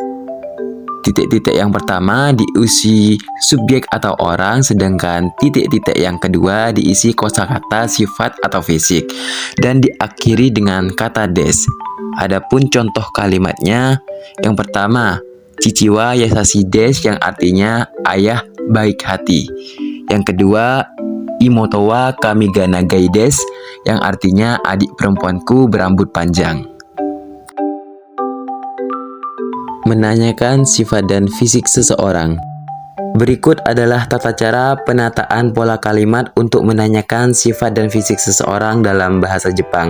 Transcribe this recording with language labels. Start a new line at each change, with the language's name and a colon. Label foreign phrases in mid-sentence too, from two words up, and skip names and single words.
Indonesian: Titik-titik yang pertama diisi subjek atau orang, sedangkan titik-titik yang kedua diisi kosakata sifat atau fisik, dan diakhiri dengan kata des. Adapun contoh kalimatnya, yang pertama,
Japanese: 父は優しいです
Indonesian: yang artinya ayah baik hati. Yang kedua,
Japanese: 妹は髪が長いです
Indonesian: yang artinya adik perempuanku berambut panjang. Menanyakan sifat dan fisik seseorang. Berikut adalah tata cara penataan pola kalimat untuk menanyakan sifat dan fisik seseorang dalam bahasa Jepang.